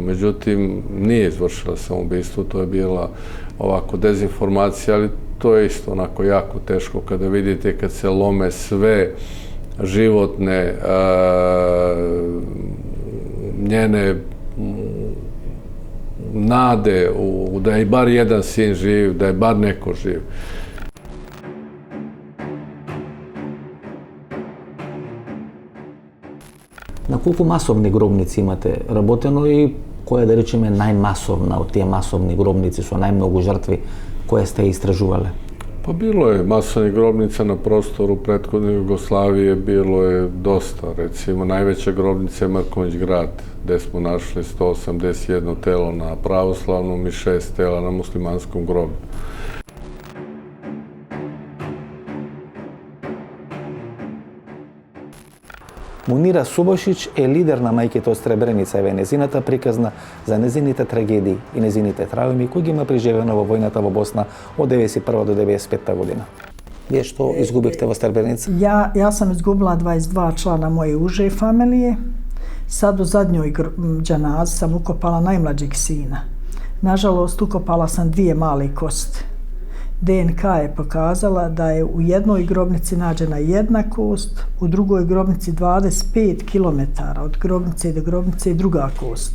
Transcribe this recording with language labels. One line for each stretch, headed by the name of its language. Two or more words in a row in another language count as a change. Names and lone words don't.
Serbian: Međutim, nije izvršila samoubistvo, to je bila ovako dezinformacija, ali to je isto onako jako teško kada vidite kad se lome sve životne njene nade da je bar jedan sin živ, da je bar neko živ.
Macedonian: На колку масовни гробници имате работено и која да речеме најмасовна од тие масовни гробници со најмногу жртви која сте истражувале?
Serbian: Pa bilo je masovnih grobnica na prostoru prethodne Jugoslavije, bilo je dosta. Recimo, najveća grobnica je Mrkonjić grad, gde smo našli 181 telo na pravoslavnom i 6 tela na muslimanskom groblju.
Macedonian: Мунира Субошиќ е лидер на мајките од Сребреница, еве незината приказна за незините трагедии и незините травми кои ги има преживено во војната во Босна од 91 до 95 година. Вие што изгубихте во Сребреница?
Bosnian: Ja sam izgubila 22 člana moje uže familije. Sad u zadnjoj džanazi sam ukopala najmlađeg sina. Nažalost, ukopala sam 2 male kosti. DNK je pokazala da je u jednoj grobnici nađena 1 kost, u drugoj grobnici 25 km od grobnice do grobnice i druga kost.